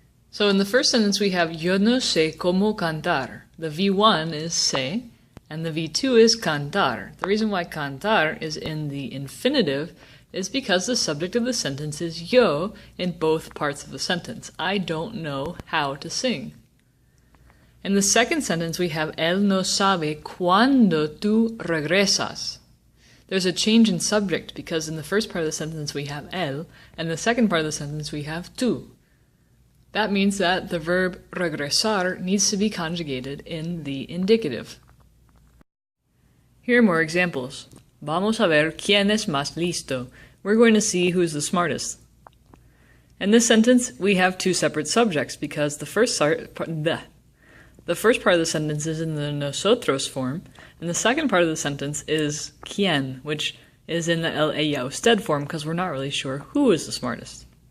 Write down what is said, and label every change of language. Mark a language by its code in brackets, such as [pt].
[en] So in the first sentence we have [es] yo no sé cómo cantar. [en] The V1 is sé, and the V2 is cantar. The reason why cantar is in the infinitive is because the subject of the sentence is yo in both parts of the sentence. I don't know how to sing. In the second sentence we have [es] él no sabe cuándo tú regresas. [en] There's a change in subject because in the first part of the sentence we have él, and the second part of the sentence we have tú. That means that the verb regresar needs to be conjugated in the indicative. Here are more examples. [es] Vamos a ver quién es más listo. [en] We're going to see who's the smartest. In this sentence, we have two separate subjects because the first part of the sentence is in the nosotros form, and the second part of the sentence is quién, which is in the el, ella, usted form because we're not really sure who is the smartest.